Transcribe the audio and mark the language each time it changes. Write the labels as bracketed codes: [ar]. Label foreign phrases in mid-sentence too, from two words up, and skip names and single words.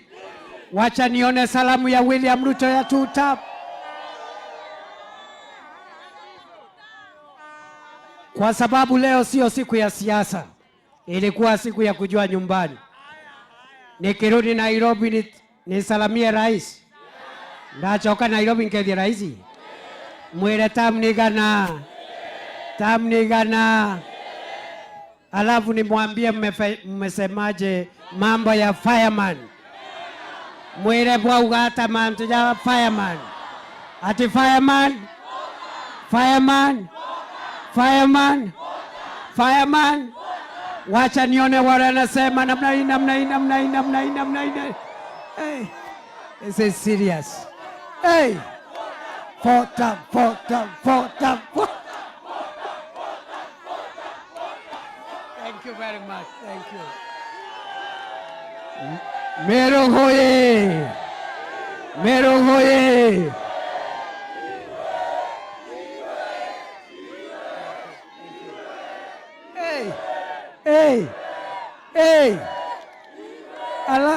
[sw] Wacha nione salamu ya William Ruto ya 2 term. Kwa sababu leo sio siku ya siasa, ilikuwa siku ya kujua nyumbani. Nikirudi Nairobi nisalamie rais. [mer] Ndachoka Nairobi nkethia rais. Mwire tamnigana. Tamnigana. [sw] Alafu nimwambie mmesemaje mambo ya fireman. [mer] Mwire bwaugata mantu ya fireman. [sw] Ati fireman. Fireman. Fireman. Fireman. Wacha nione wale anasema namna hii namna hii namna hii namna hii namna hii. [en] Hey. This is serious. Hey. Fota. Thank you very much. Thank you. [sw] Meru hoye. Meru hoye. Hey. Hey. Hey. Ala.